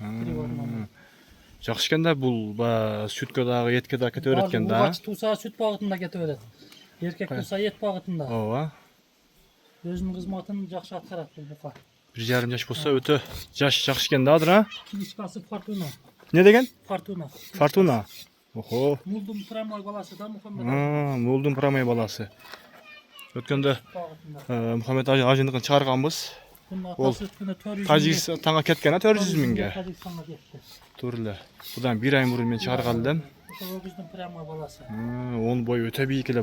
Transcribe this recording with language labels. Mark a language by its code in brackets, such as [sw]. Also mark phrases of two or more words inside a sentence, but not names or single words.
[ky] Жакшы экен да, бул сүткө дагы, этке дагы кете берет экен да. Угач туса сүт багытында кете берет. Эркек туса эт багытында. Ооба. Өзүнүн кызматын жакшы аткарат бул бука. 1,5 жаш болсо өтө жакшы экен да, адыр, а? Кличкасы Фортуна. Не деген? Фортуна. Фортуна. Охо. Мулдун прямой баласы да Мухаммед. Мулдун прямой баласы. Өткөндө Мухаммед Ажындыкын чыгарганбыз. Ол Тажикстанга кеткен, 400 миңге. Тажикстанга кетти. Туура эле. Будан бир ай мурун мен чыгарган элем. Ошо өгүздүн прямой баласы. Он бой өтө бийик эле.